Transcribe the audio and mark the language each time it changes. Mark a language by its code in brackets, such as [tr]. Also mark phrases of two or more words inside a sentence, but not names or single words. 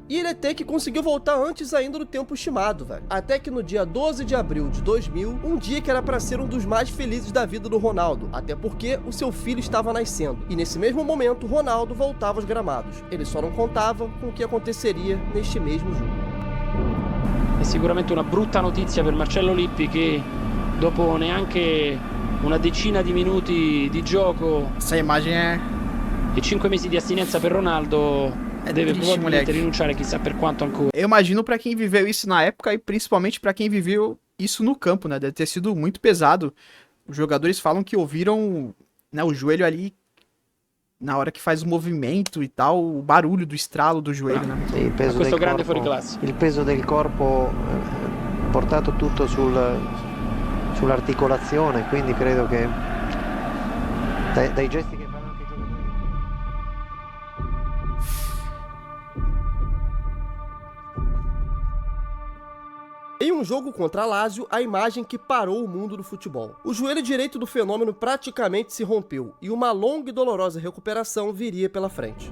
[pt] E ele até que conseguiu voltar antes ainda do tempo estimado, velho. Até que no dia 12 de abril de 2000, um dia que era pra ser um dos mais felizes da vida do Ronaldo, até porque o seu filho estava nascendo. E nesse mesmo momento, Ronaldo voltava aos gramados. Ele só não contava com o que aconteceria neste mesmo jogo. [it] È sicuramente una brutta notizia per Marcello Lippi che dopo neanche una decina di minuti di gioco [pt] Essa imagem é [it] e 5 mesi di astinenza per Ronaldo deve [pt] triste, [it] probabilmente [pt] moleque. [it] rinunciare chissà per quanto ancora. [pt] Eu imagino pra quem viveu isso na época e principalmente pra quem viveu isso no campo, né? Deve ter sido muito pesado. Os jogadores falam que ouviram, né, o joelho ali na hora que faz o movimento e tal, o barulho do estralo do joelho, né? [it] Sì, il peso Questo del grande corpo, fuoriclasse. il peso del corpo portato tutto sull'articolazione, quindi credo che dai gesti che fanno anche i giocatori. [pt] Em um jogo contra a Lazio, a imagem que parou o mundo do futebol. O joelho direito do fenômeno praticamente se rompeu e uma longa e dolorosa recuperação viria pela frente.